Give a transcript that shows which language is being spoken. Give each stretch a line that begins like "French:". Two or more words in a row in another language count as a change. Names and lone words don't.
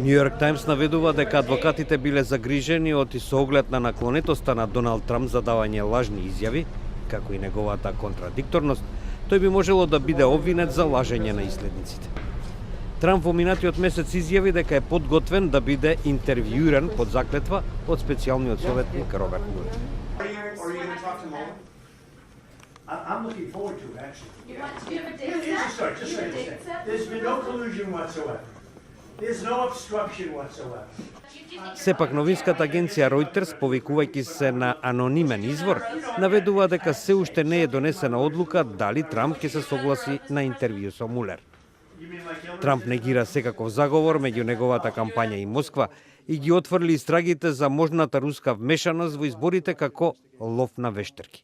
Macedonian: Нью Йорк Таймс наведува дека адвокатите биле загрижени од и со оглед на наклонетоста на Доналд Трамп за давање лажни изјави, како и неговата контрадикторност, тој би можело да биде обвинет за лажење на исследниците. Трамп во минатиот месец изјави дека е подготвен да биде интервјуиран под заклетва од специјалниот советник Роберт Мулер.
English: I'm looking forward to it, actually. You want to give a date set? There's been no collusion whatsoever. There's no obstruction whatsoever.
Macedonian: Сепак новинската агенција Reuters, повикувајќи се на анонимен извор, наведува дека се уште не е донесена одлука дали Трамп ќе се согласи на интервју со Мулер. Трамп негира секаков заговор меѓу неговата кампања и Москва и ги отврли истрагите за можната руска вмешаност во изборите како лов на вештерки.